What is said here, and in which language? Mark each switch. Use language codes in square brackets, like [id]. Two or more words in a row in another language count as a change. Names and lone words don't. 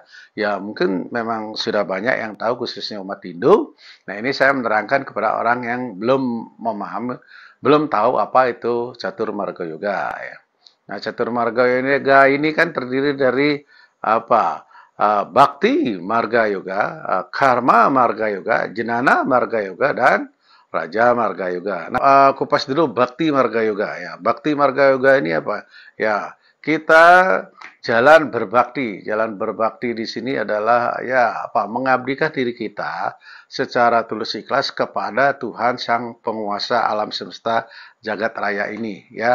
[id] Ya, mungkin memang sudah banyak yang tahu khususnya umat Hindu. Nah, ini saya menerangkan kepada orang yang belum memahami, belum tahu apa itu catur marga yoga ya. Nah, catur marga yoga ini kan terdiri dari apa? Bhakti marga yoga, karma marga yoga, jenana marga yoga, dan raja marga yoga. Nah, kupas dulu bhakti marga yoga ya. Bhakti marga yoga ini apa? Ya, kita jalan berbakti. Jalan berbakti di sini adalah ya apa? Mengabdikan diri kita secara tulus ikhlas kepada Tuhan Sang Penguasa alam semesta jagat raya ini ya.